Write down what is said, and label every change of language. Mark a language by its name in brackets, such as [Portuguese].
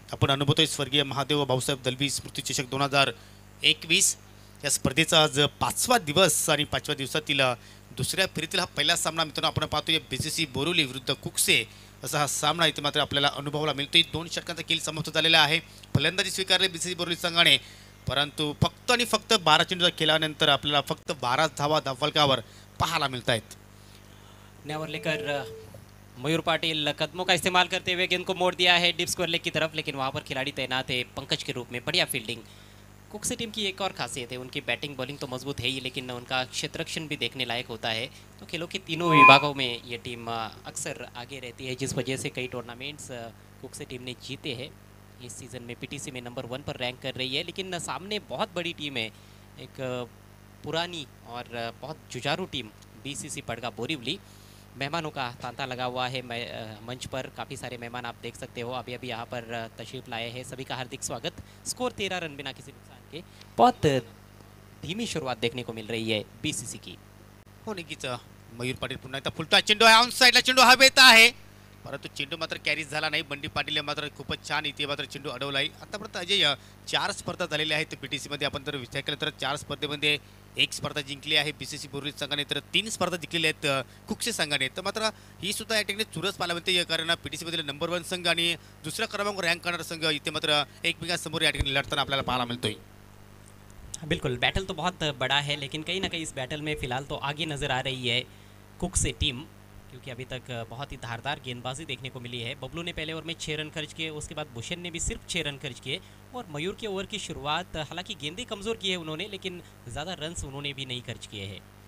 [Marathi] आपण अनुभवतोय स्वर्गीय महादेव भाऊसाहेब दलवी स्मृती चषक 2021 या स्पर्धेचा आज 5वा दिवस आणि 5व्या दिवसातील दुसऱ्या फेरीतील हा पहिला सामना मित्रांनो आपण पाहतोय BCC बोरिवली विरुद्ध कुकसे असा हा सामना इथे मात्र आपल्याला अनुभवायला मिळतोय. 2 षटकांचा खेळ समाप्त झालेला आहे. फलंदाजी स्वीकारले BCC बोरिवली संघाने, परंतु फक्त आणि फक्त 12 चेंडूचा खेळानंतर आपल्याला फक्त 12 धावा धावफलकावर पाहायला मिळत आहेत. [Hindi] न्यावर लेकर मयूर पाटिल कदमों का इस्तेमाल करते हुए गेंद को मोड़ दिया है डीप स्क्वायर लेग की तरफ, लेकिन वहाँ पर खिलाड़ी तैनात है पंकज के रूप में. बढ़िया फील्डिंग. कुकसे टीम की एक और खासियत है, उनकी बैटिंग बॉलिंग तो मजबूत है ही, लेकिन उनका क्षेत्ररक्षण भी देखने लायक होता है. तो खेलों के तीनों विभागों में ये टीम अक्सर आगे रहती है, जिस वजह से कई टूर्नामेंट्स कुकसे टीम ने जीते हैं. इस सीज़न में PTC में नंबर 1 पर रैंक कर रही है, लेकिन सामने बहुत बड़ी टीम है, एक पुरानी और बहुत जुझारू टीम BCC पड़गा बोरिवली. मेहमानों का तांता लगा हुआ है मंच पर. काफ़ी सारे मेहमान आप देख सकते हो अभी यहाँ पर तशरीफ लाए हैं. सभी का हार्दिक स्वागत. स्कोर 13 रन बिना किसी नुकसान के. बहुत धीमी शुरुआत देखने को मिल रही है BCC की. [Marathi] हो नक्कीच. मयूर पाटील पुन्हा एकदा फुलटा चेंडू आहे, ऑन साईडला चेंडू हवेत आहे, परंतु चेंडू मात्र कॅरीज झाला नाही. बंडी पाटील मात्र खूपच छान इथे मात्र चेंडू अडवला आहे. आतापर्यंत अजय 4 स्पर्धा झालेल्या आहेत BTC मध्ये. आपण जर विचार केला तर 4 स्पर्धेमध्ये 1 स्पर्धा जिंकली आहे BCC बोरिवली संघाने, तर 3 स्पर्धा जिंकलेल्या आहेत कुकसे संघाने. तर मात्र ही सुद्धा या ठिकाणी चुरस पाहायला मिळते, कारण PTC मधील नंबर 1 संघ आणि दुसऱ्या क्रमांकावर रँक करणारा संघ इथे मात्र एकमेकांसमोर या ठिकाणी लढताना आपल्याला पाहायला मिळतोय. [Hindi] बिल्कुल, बैटल तो बहुत बड़ा है, लेकिन कहीं ना कहीं इस बैटल में फ़िलहाल तो आगे नज़र आ रही है कुकसे टीम, क्योंकि अभी तक बहुत ही धारदार गेंदबाजी देखने को मिली है. बबलू ने पहले ओवर में 6 रन खर्च किए, उसके बाद भूषण ने भी सिर्फ 6 रन खर्च किए, और मयूर के ओवर की शुरुआत हालांकि गेंदें कमज़ोर की है उन्होंने, लेकिन ज़्यादा रन्स उन्होंने भी नहीं खर्च किए हैं.